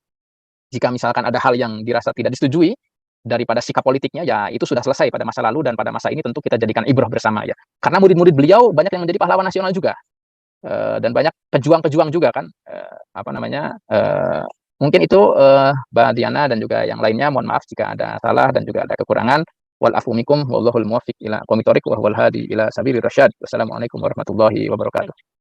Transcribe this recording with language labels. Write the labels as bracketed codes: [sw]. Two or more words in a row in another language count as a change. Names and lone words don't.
[id] Jika misalkan ada hal yang dirasa tidak disetujui daripada sikap politiknya, ya itu sudah selesai pada masa lalu, dan pada masa ini tentu kita jadikan ibrah bersama ya. Karena murid-murid beliau banyak yang menjadi pahlawan nasional juga, dan banyak pejuang-pejuang juga kan, apa namanya, mungkin itu Mbak Diana dan juga yang lainnya, mohon maaf jika ada salah dan juga ada kekurangan. [ar] والعفو منكم والله الموفق إلى أقوم الطريق وهو الهادي إلى سبيل الرشاد. والسلام عليكم ورحمة الله وبركاته.